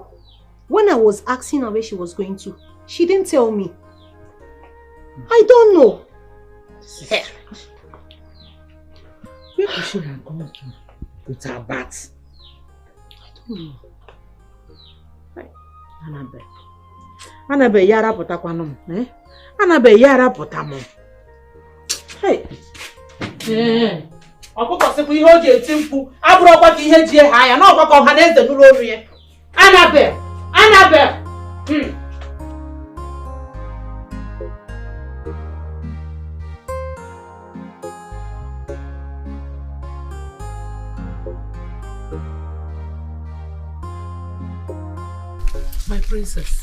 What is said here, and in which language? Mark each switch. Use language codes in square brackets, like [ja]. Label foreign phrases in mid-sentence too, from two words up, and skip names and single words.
[en] When I was asking her where she was going to, she didn't tell me. I don't know. Where could she have gone to with her bags? I don't know. Annabelle yara pota kwano, eh? Annabelle yara pota mo. Hey. [ig] Ọkụkọ sịkwa ihe o ji eti mkpu abụrụkwa ka ihe ji ha ya na ọkwa ka ọha na eze nụrụ olu ya. [en] Annabelle! Annabelle! My princess.